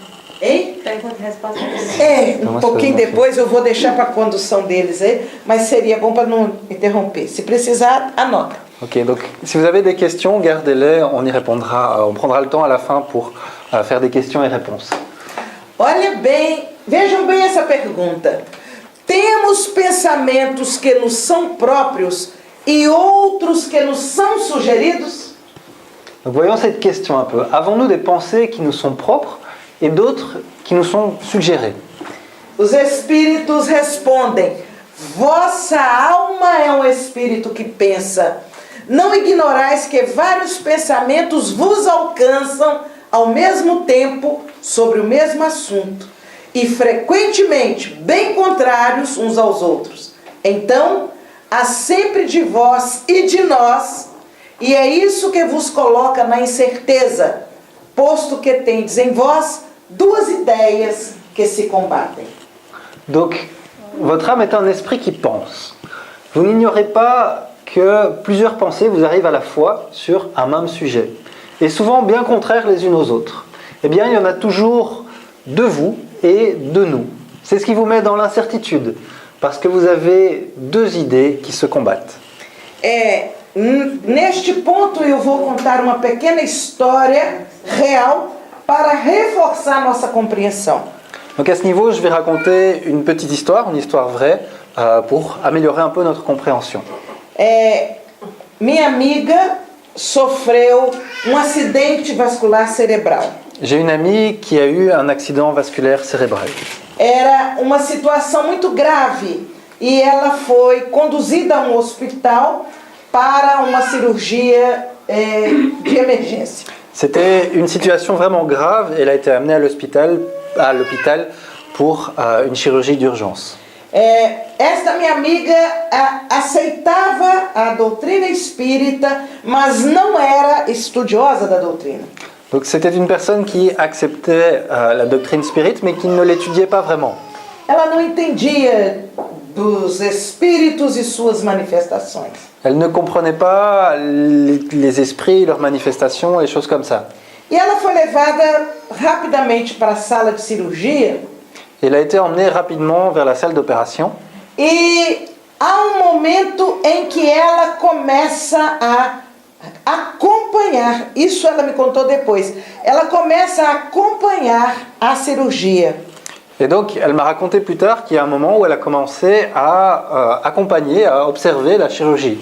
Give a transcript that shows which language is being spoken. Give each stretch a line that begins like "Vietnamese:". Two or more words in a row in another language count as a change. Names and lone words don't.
Portuguese: Hein? Pergunta e resposta vai ser depois. Um pouquinho depois eu vou deixar para a condução deles aí, mas seria bom para não interromper. Se precisar, anota.
French: Ok, donc si vous avez des questions, gardez-les, on y répondra, on prendra le temps à la fin pour faire des questions et réponses.
Portuguese: Olha bem, vejam bem essa pergunta. Temos pensamentos que nos são próprios e outros que nos são sugeridos?
French: Donc voyons cette question un peu. Avons-nous des pensées qui nous sont propres et d'autres qui nous sont suggérées?
Portuguese: Os espíritos respondem: vossa alma é um espírito que pensa. Não ignorais que vários pensamentos vos alcançam ao mesmo tempo sobre o mesmo assunto e frequentemente bem contrários uns aos outros. Então, há sempre de vós e de nós, e é isso que vos coloca na incerteza, posto que tendes em vós duas ideias que se combatem.
French: Donc, votre âme est un esprit qui pense. Vous n'ignorez pas que plusieurs pensées vous arrivent à la fois sur un même sujet, et souvent bien contraires les unes aux autres. Eh bien, il y en a toujours de vous et de nous. C'est ce qui vous met dans l'incertitude, parce que vous avez deux idées qui se combattent.
Portuguese: Neste ponto eu vou contar uma pequena história real para reforçar nossa compreensão.
French: Donc à ce niveau, je vais raconter une petite histoire, une histoire vraie, pour améliorer un peu notre compréhension.
Portuguese: Minha amiga sofreu acidente vascular cerebral.
French: J'ai une amie qui a eu un accident vasculaire cérébral.
Portuguese: Era uma situação muito grave e ela foi conduzida a hospital para uma cirurgia de emergência.
French: C'était une situation vraiment grave et elle a été amenée à l'hôpital pour une chirurgie d'urgence.
Portuguese: Esta minha amiga aceitava a doutrina espírita, mas não era estudiosa da doutrina.
French: Donc c'était une personne qui acceptait la doctrine spirite mais qui ne l'étudiait pas vraiment.
Portuguese: Ela não entendia dos espíritos e suas manifestações.
French: Elle ne comprenait pas les esprits, leurs manifestations et choses comme ça.
Portuguese: E ela foi levada rapidamente para a sala de cirurgia.
French: Elle a été emmenée rapidement vers la salle d'opération.
Portuguese: E há momento em que ela começa a acompanhar, isso ela me contou depois, ela começa a acompanhar a cirurgia.
French: Et donc, elle m'a raconté plus tard qu'il y a un moment où elle a commencé à accompagner, à observer la chirurgie.